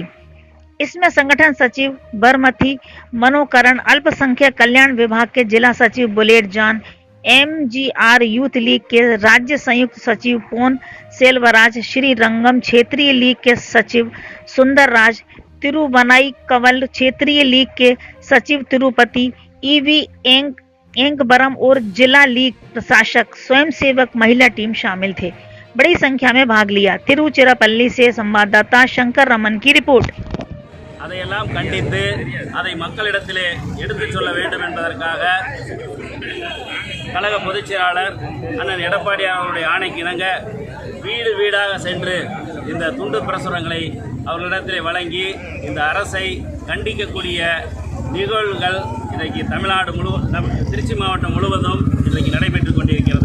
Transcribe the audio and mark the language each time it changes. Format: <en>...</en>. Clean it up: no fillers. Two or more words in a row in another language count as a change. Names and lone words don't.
<hi>इसमें संगठन सचिव बरमथी मनोकरण, अल्पसंख्यक कल्याण विभाग के जिला सचिव बुलेट जान, एमजीआर यूथ लीग के राज्य संयुक्त सचिव पोन सेल्वराज, श्रीरंगम क्षेत्रीय लीग के सचिव सुंदर राज, तिरुवनाईकवल क्षेत्रीय लीग के सचिव तिरुपति ईवी एंगबरम और जिला लीग प्रशासक स्वयंसेवक महिला टीम शामिल थे। बड़ी संख्या में भाग लिया। तिरुचिरापल्ली से संवाददाता शंकर रमन की रिपोर्ट।</hi> <ta>அதையெல்லாம் கண்டித்து அதை மக்களிடத்திலே எடுத்துச் சொல்ல வேண்டும் என்பதற்காக கழக பொதுச் செயலாளர் அண்ணன் எடப்பாடி அவருடைய ஆணைக்கு இணங்க வீடு வீடாக சென்று இந்த துண்டு பிரசுரங்களை அவர்களிடத்திலே வழங்கி இந்த அரசை கண்டிக்கக்கூடிய நிகழ்வுகள் இன்றைக்கு தமிழ்நாடு திருச்சி மாவட்டம் முழுவதும் இன்றைக்கு நடைபெற்று கொண்டிருக்கிறது.</ta>